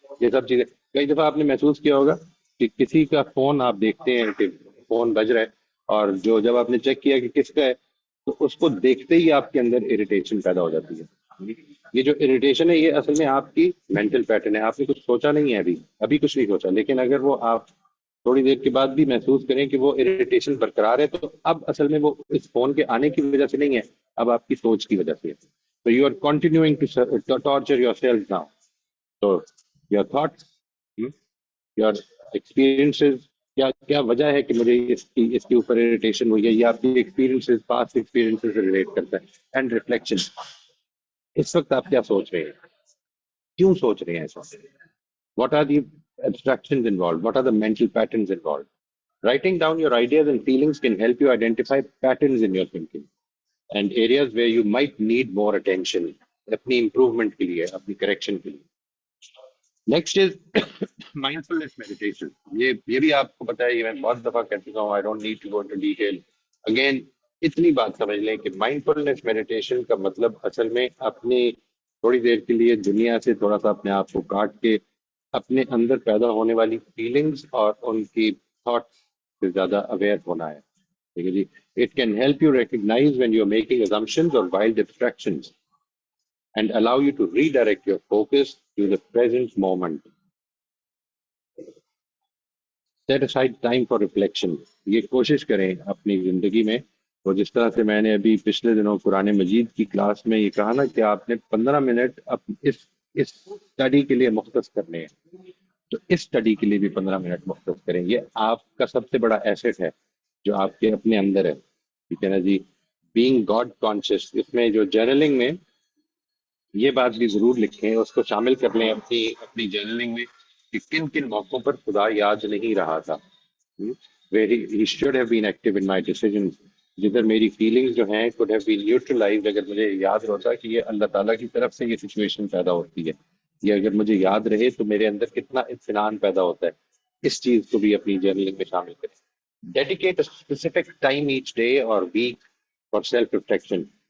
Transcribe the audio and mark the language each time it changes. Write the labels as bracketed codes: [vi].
[ur] یہ سب چیزیں کئی دفعہ آپ نے محسوس کیا ہوگا کہ کسی کا فون آپ دیکھتے ہیں کہ فون بج رہا ہے اور جو جب آپ نے چیک کیا کہ کس کا ہے تو اس کو دیکھتے ہی آپ کے اندر اریٹیشن پیدا ہو جاتی ہے. یہ جو اریٹیشن ہے یہ اصل میں آپ کی مینٹل پیٹرن ہے. آپ نے کچھ سوچا نہیں ہے، ابھی کچھ نہیں سوچا، لیکن اگر وہ آپ تھوڑی دیر کے بعد بھی محسوس کریں کہ وہ اریٹیشن برقرار ہے تو اب اصل میں وہ اس فون کے آنے کی وجہ سے نہیں ہے، اب آپ کی سوچ کی وجہ سے ہے. [en] So you are continuing to torture yourself now. So your thoughts, your experiences, [ur] کیا وجہ ہے کہ مجھے اس کے اوپر اریٹیشن ہوئی ہے، یہ آپ کی ایکسپیرینسز، پاسٹ ایکسپیرینسز سے ریلیٹ کرتا ہے. [en] and reflection, [ur] اس وقت آپ کیا سوچ رہے ہیں، کیوں سوچ رہے ہیں ایسا، [en] What are the abstractions involved, what are the mental patterns involved. Writing down your ideas and feelings can help you identify patterns in your thinking and areas where you might need more attention [ur] اپنی improvement کے لیے، [en] اپنی کریکشن کے لیے. Next is mindfulness meditation. [ur] یہ بھی آپ کو پتا ہے، یہ میں بہت دفعہ کہہ چکا ہوں، [en] I don't need to go into detail again. [ur] اتنی بات سمجھ لیں کہ مائنڈفلنس میڈیٹیشن کا مطلب اصل میں اپنی تھوڑی دیر کے لیے دنیا سے تھوڑا سا اپنے آپ کو کاٹ کے اپنے اندر پیدا ہونے والی فیلنگس اور ان کی تھاٹس سے زیادہ اویئر ہونا ہے. ٹھیک ہے جی. [en] It can help you recognize when you're making assumptions or wild abstractions and allow you to redirect your focus to the present moment. Set aside time for reflection. [ur] یہ کوشش کریں اپنی زندگی میں. اور جس طرح سے میں نے ابھی پچھلے دنوں قرآن مجید کی کلاس میں یہ کہا نا کہ آپ نے 15 منٹ اس اسٹڈی کے لیے مختص کرنے ہیں، تو اس اسٹڈی کے لیے بھی 15 منٹ مختص کریں. یہ آپ کا سب سے بڑا ایسٹ ہے جو آپ کے اپنے اندر ہے. ٹھیک ہے نا جی. [en] being God conscious, [ur] اس میں جو جرنلنگ میں یہ بات بھی ضرور لکھیں، اس کو شامل کر لیں اپنی اپنی جرنلنگ میں کہ کن کن موقعوں پر خدا یاد نہیں رہا تھا. [en] where he should have been active in my decisions. [ur] جدھر میری فیلنگز جو ہیں [en] could have been neutralized. [ur] اگر مجھے یاد ہوتا کہ یہ اللہ تعالیٰ کی طرف سے یہ سچویشن پیدا ہوتی ہے، یہ اگر مجھے یاد رہے تو میرے اندر کتنا اطمینان پیدا ہوتا ہے. اس چیز کو بھی اپنی جرنلنگ میں شامل کریں. [en] Dedicate a specific time each day اور week for self reflection.